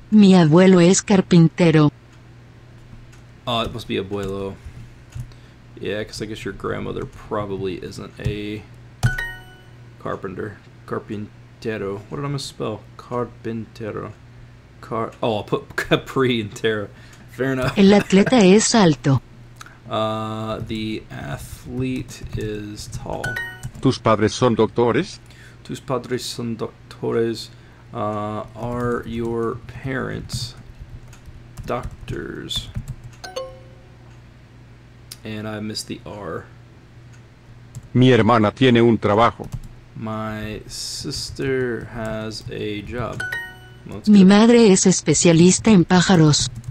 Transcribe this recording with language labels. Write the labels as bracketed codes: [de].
[es] Mi abuelo es carpintero. [en] Oh, it must be abuelo. Yeah, because I guess your grandmother probably isn't a carpenter. Carpintero. What did I misspell? Carpintero. Oh, I'll put Capri and Terra. Fair enough. [es] El atleta es alto. [en] The athlete is tall. [es] ¿Tus padres son doctores? Tus padres son doctores. [en] Are your parents doctors? And I missed the R. [es] Mi hermana tiene un trabajo. [en] My sister has a job. Well, that's [es] Mi [en] good. [es] madre es especialista en pájaros.